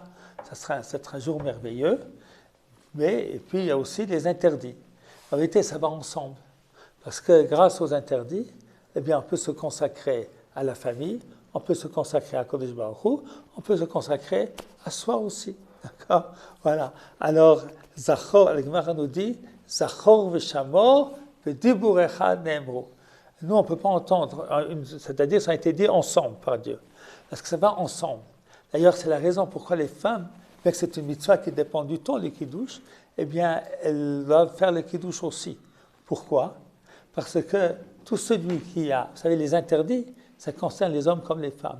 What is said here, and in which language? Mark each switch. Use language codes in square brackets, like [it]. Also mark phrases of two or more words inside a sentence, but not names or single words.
[fr] Ça sera un jour merveilleux. Et puis il y a aussi les interdits. En vérité, ça va ensemble. Parce que grâce aux interdits, eh bien, on peut se consacrer à la famille, on peut se consacrer à [he] קודש ברוך הוא, [fr] on peut se consacrer à soi aussi. D'accord? Voilà. Alors, Zachor, le Gemara nous dit, [he] זכור ושמור בדיבור אחד נאמרו. [fr] Nous, on ne peut pas entendre, c'est-à-dire ça a été dit ensemble par Dieu. Parce que ça va ensemble. D'ailleurs, c'est la raison pourquoi les femmes, bien que c'est une mitzvah qui dépend du temps, le kiddush, eh bien, elles doivent faire le kiddush aussi. Pourquoi? Parce que tout celui qui a, vous savez, les interdits, ça concerne les hommes comme les femmes.